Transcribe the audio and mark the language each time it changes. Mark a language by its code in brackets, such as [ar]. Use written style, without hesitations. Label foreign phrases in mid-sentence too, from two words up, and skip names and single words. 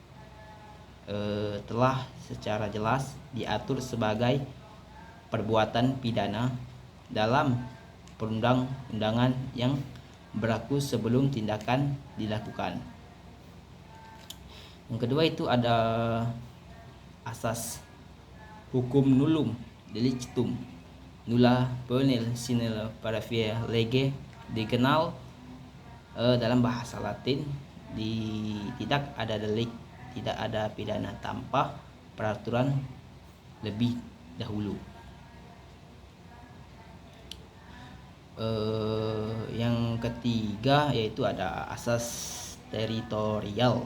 [id] telah secara jelas diatur sebagai perbuatan pidana dalam perundang-undangan yang berlaku sebelum tindakan dilakukan. Yang kedua itu ada asas hukum [la] nullum delictum nulla poenel sine parapher lege, [id] dikenal dalam bahasa Latin tidak ada delik, tidak ada pidana tanpa peraturan lebih dahulu. Yang ketiga yaitu ada asas teritorial.